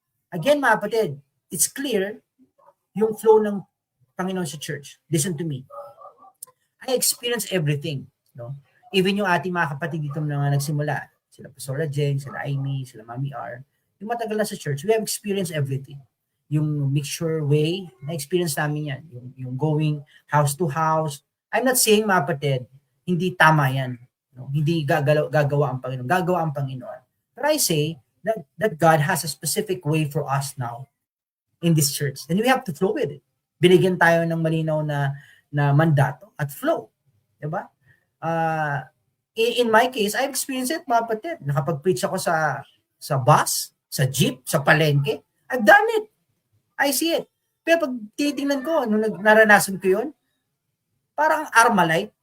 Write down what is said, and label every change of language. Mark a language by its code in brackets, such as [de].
[en] Again, [tl] mga kapatid, [en] it's clear [tl] yung flow ng Panginoon sa church. [en] Listen to me. I experience everything. No? Even [tl] yung ating mga kapatid dito na nagsimula, [en] sila Pastora Jen, sila Amy, sila Mami R, [tl] yung matagal na sa church, [en] we have experienced everything. [tl] Yung mixture way, na-experience namin yan. Yung [en] going house to house. I'm not saying, [tl] mga kapatid, hindi tama yan. [en] No? [tl] Hindi gagawa ang Panginoon. Gagawa ang Panginoon. [en] But I say that God has a specific way for us now in this church. Then we have to flow with it. [tl] Binigyan tayo ng malinaw na mandato at flow. Diba? [en] In my case, I've experienced it, [tl] mga kapatid. Nakapag-preach ako sa bus, sa jeep, sa palengke. [en] I've done it. I see it. [tl] Pero pag titingnan ko, nung naranasan ko yun, parang Armalite.